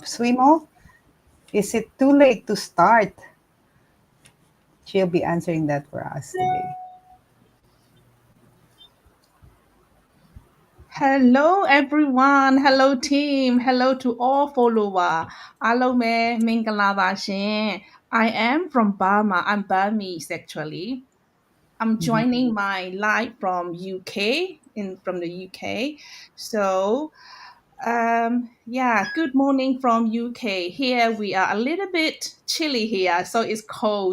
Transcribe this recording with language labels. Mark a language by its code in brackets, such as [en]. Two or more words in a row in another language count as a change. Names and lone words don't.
[en] Swimo. Is it too late to start? She'll be answering that for us today. Hello everyone. Hello team. Hello to all follower. [my] အားလုံးပဲမင်္ဂလာပါရှင် [en] I am from Burma. I'm Burmese actually. I'm Mhm. joining my live from UK from the UK. So yeah, good morning from UK. Here we are a little bit chilly here, so it's cold.